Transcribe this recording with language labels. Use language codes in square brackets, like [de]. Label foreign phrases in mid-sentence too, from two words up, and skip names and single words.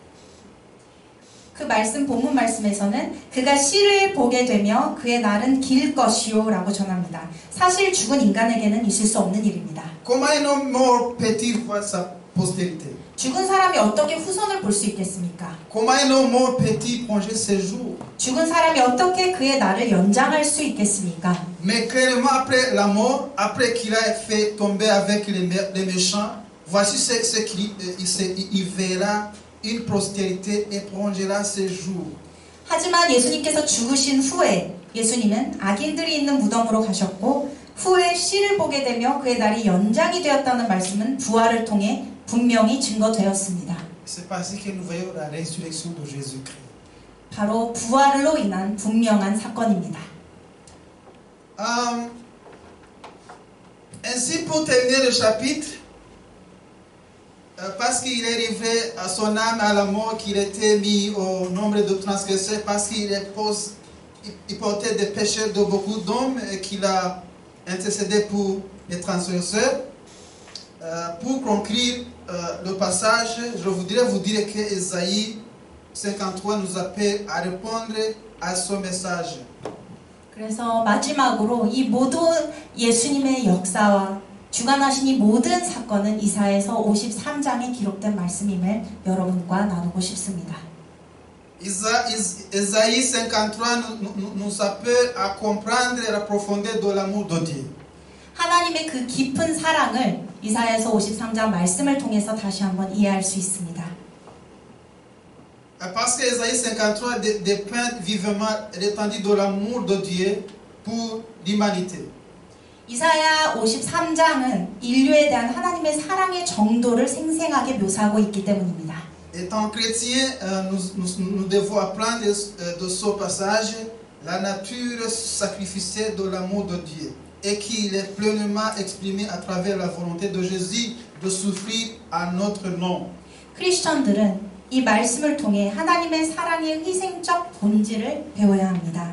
[ko] 그 말씀 본문 말씀에서는 그가 씨를 보게 되며 그의 날은 길 것이요 라고 전합니다. 사실 죽은 인간에게는 있을 수 없는 일입니다. [fr] Comment un homme mort peut-il voir sa postérité? [ko] 죽은 사람이 어떻게 후손을 볼 수 있겠습니까? [fr] Comment un homme mort peut-il prolonger ses jours? [ko] 죽은 사람이 어떻게 그의 날을 연장할 수 있겠습니까? [fr] Mais clairement après la mort, après qu'il a fait tomber avec les méchants, voici ce qu'il verra une postérité et prolongera ses jours. [ko] 하지만 예수님께서 죽으신 후에 예수님은 악인들이 있는 무덤으로 가셨고 후에 씨를 보게 되며 그의 날이 연장이 되었다는 말씀은 부활을 통해 분명히 증거되었습니다. [fr] C'est parce que nous voyons la résurrection de Jésus-Christ. [ko] 바로 부활로 인한 분명한 사건입니다. [fr] Ainsi, pour terminer le chapitre, parce qu'il est livré à son âme à la mort, qu'il était mis au nombre de transgresseurs, parce qu'il portait des péchés de beaucoup d'hommes et qu'il a intercédé pour les transgresseurs. Pour conclure le passage, je voudrais vous dire que Ésaïe 53 nous appelle à répondre à ce message. [ko] 그래서 마지막으로 이 모든 예수님의 역사와 주관하신 이 모든 사건은 이사야서 53장에 기록된 말씀임을 여러분과 나누고 싶습니다. [fr] Ésaïe 53 nous appelle à comprendre la profondeur de l'amour de Dieu. [ko] 하나님의 그 깊은 사랑을 이사야서 53장 말씀을 통해서 다시 한번 이해할 수 있습니다. [fr] Parce que Ésaïe 53 dépeint vivement l'étendue de l'amour de Dieu pour l'humanité. [ko] 이사야 53장은 인류에 대한 하나님의 사랑의 정도를 생생하게 묘사하고 있기 때문입니다. [fr] Étant chrétien, nous devons apprendre de ce passage la nature sacrificielle de l'amour de Dieu et qu'il est pleinement exprimé à travers la volonté de Jésus de souffrir à notre nom. [ko] 크리스천들은 이 말씀을 통해 하나님의 사랑의 희생적 본질을 배워야 합니다.